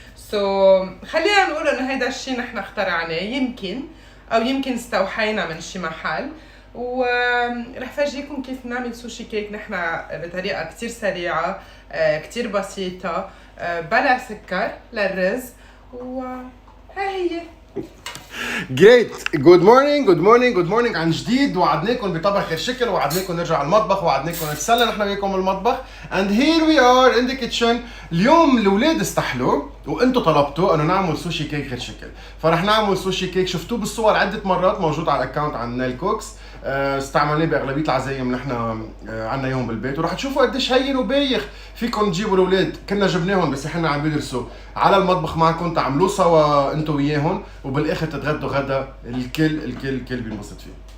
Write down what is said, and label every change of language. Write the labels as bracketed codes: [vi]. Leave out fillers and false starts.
[ar] So خلينا نقول إنه هيدا الشيء نحن اخترعناه، يمكن استوحينا من شي محل، ورح فرجيكم كيف نعمل سوشي كيك نحن بطريقة كتير سريعة كتير بسيطة بلا سكر للرز، وها هي. [en] Great. Good morning [ar] عن جديد. وعدناكم بطبخ غير شكل، وعدناكم نرجع على المطبخ، وعدناكم نتسلى نحن وياكم بالمطبخ. [en] And here we are in the kitchen. [ar] اليوم الاولاد استحلوا وانتم طلبتوا انه نعمل سوشي كيك غير شكل، فرح نعمل سوشي كيك شفتوه بالصور عده مرات موجود على الاكونت عن نيل كوكس. استعملناه باغلبيه العزايم نحن عنا اياهم بالبيت، وراح تشوفوا قديش هين وبايخ. فيكم تجيبوا الاولاد، كنا جبناهم بس احنا عم بيدرسوا على المطبخ معكم، تعملوه سوا انتم وياهم، وبالاخر تتغدوا غدا الكل بينبسط فيه.